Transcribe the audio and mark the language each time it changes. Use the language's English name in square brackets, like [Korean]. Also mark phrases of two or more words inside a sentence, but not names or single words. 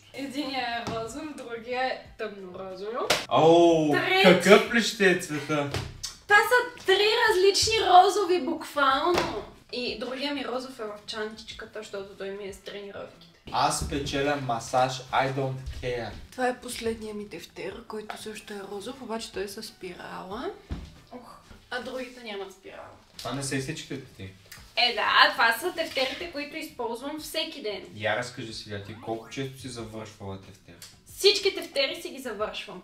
[Bulgarian] Единият е розов, другия е тъмно-розов. Оу, Трети. какъв ли ще е цвета? Това са 3 различни розови, буквално. И другия ми розов е в чантичката, защото той ми е с тренировките. Аз печеля масаж, [English] I don't care. [Bulgarian] Това е последния ми тефтер, който също е розов, обаче той е с спирала. А другите нямат спирала. Това не са и всичките ти. Да, това са тефтерите, които използвам всеки ден. Я разкажи сега ти колко често си завършвала тефтер. Всички тефтери си ги завършвам.